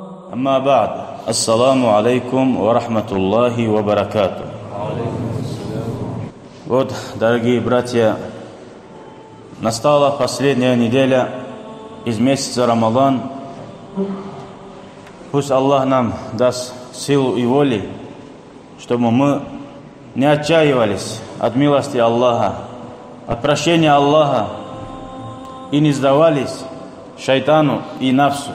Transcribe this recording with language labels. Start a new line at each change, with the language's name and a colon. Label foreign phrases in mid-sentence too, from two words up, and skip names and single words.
Arabic: أما بعد. السلام عليكم ورحمة الله وبركاته.
Russian: Вот, дорогие братья, настала последняя неделя из месяца Рамадан. Пусть Аллах нам даст силу и воли, чтобы мы не отчаивались от милости Аллаха, от прощения Аллаха и не сдавались шайтану и нафсу.